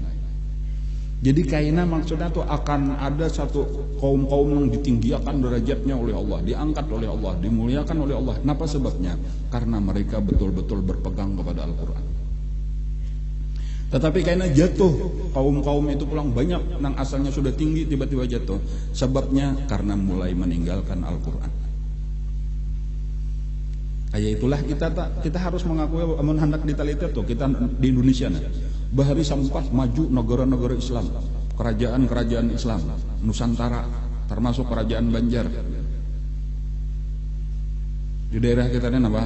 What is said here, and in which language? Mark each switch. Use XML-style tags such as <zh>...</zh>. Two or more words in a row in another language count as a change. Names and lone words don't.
<id>Jadi kayaknya maksudnya tuh akan ada satu kaum-kaum yang ditinggikan derajatnya oleh Allah, diangkat oleh Allah, dimuliakan oleh Allah. Kenapa sebabnya? Karena mereka betul-betul berpegang kepada Al-Quran. Tetapi kayaknya jatuh kaum-kaum itu pulang banyak yang asalnya sudah tinggi tiba-tiba jatuh. Sebabnya karena mulai meninggalkan Al-Quran. Kayak itulah kita harus mengakui</id> <bjn>amun hendak diteliti</bjn> <id>tuh kita di Indonesia nah, bahari sampah maju negara-negara Islam, kerajaan-kerajaan Islam Nusantara, termasuk kerajaan Banjar. Di daerah kita ini apa?</id>